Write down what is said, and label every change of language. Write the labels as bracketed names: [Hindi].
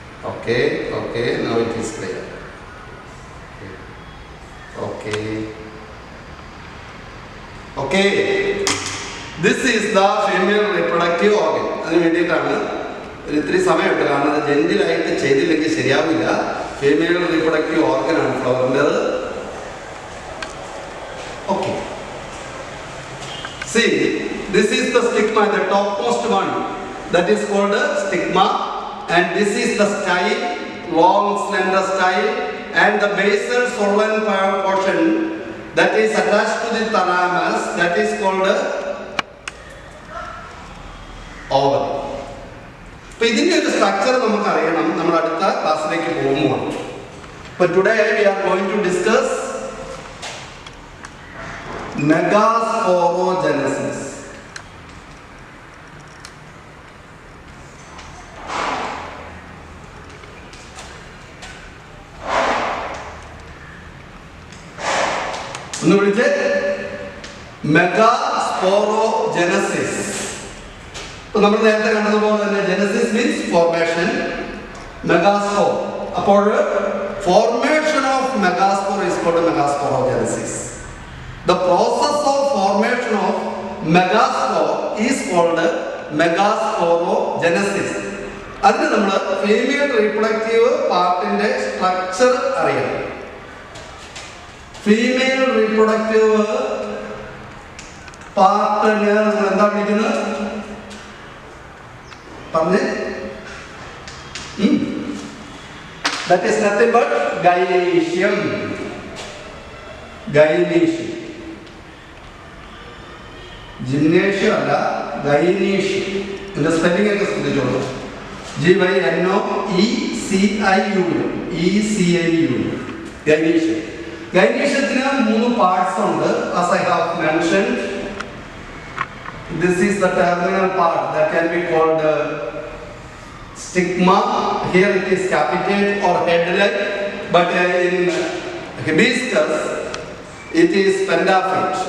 [English] Okay, okay, now it is clear. Okay, okay, this is the female reproductive organ. [Malayalam] അതിന് വേണ്ടിയിട്ടാണ് ഇത്തിരി സമയമുണ്ട്, കാരണം അത് ജെന്റിലായിട്ട് ചെയ്തില്ലെങ്കിൽ ശരിയാവില്ല. Female reproductive ഓർഗനാണ് ഫ്ലവറിൻ്റെത്. [English] Okay, see, this is the stigma, the topmost one, that is called stigma. And this is the style, long slender style, and the basal swollen portion that is attached to the thalamus, that is called ovary. [Malayalam] അപ്പോൾ ഇതിൻ്റെ ഒരു structure നമുക്ക് അറിയണം, നമ്മൾ അടുത്ത ക്ലാസ്സിലേക്ക് പോകുമ്പോൾ. [English] അപ്പോൾ today we are going to discuss megasporogenesis. [Malayalam] ഒന്ന് വിളിച്ച് മെഗാസ്പോറോജെനസിസ്. ഇപ്പൊ നമ്മൾ നേരത്തെ കണ്ടതുപോലെ തന്നെ ജെനസിസ് മീൻസ് ഫോർമേഷൻ, മെഗാസ്പോർ. അപ്പോൾ formation of [English] megaspore is called megasporogenesis. The process of formation of megaspore is called megasporogenesis. [Malayalam] അതിന് നമ്മൾ ഫീമെയിൽ റീപ്രൊഡക്റ്റീവ് പാർട്ടിന്റെ സ്ട്രക്ചർ അറിയണം. ഫീമെയിൽ റീപ്രൊഡക്റ്റീവ് പാർട്ടിന് നമ്മൾ എന്താ വിളിക്കുന്നത് പറഞ്ഞേ? [English] That is nothing but gynoecium. Gynoecium. Gymnasium [Malayalam] അല്ല, [English] gynoecium. [Malayalam] ഇതിന്റെ സ്പെല്ലിംഗ് ഒക്കെ ശ്രദ്ധിച്ചോളൂ. GYNOECIUM. Gynoecium. Gynoeciumത്തിന് 3 പാർട്സ് ഉണ്ട്. [English] As I have mentioned, this is the terminal part that can be called stigma. Here it is capitate or head-like, but in hibiscus it is pentaphyte.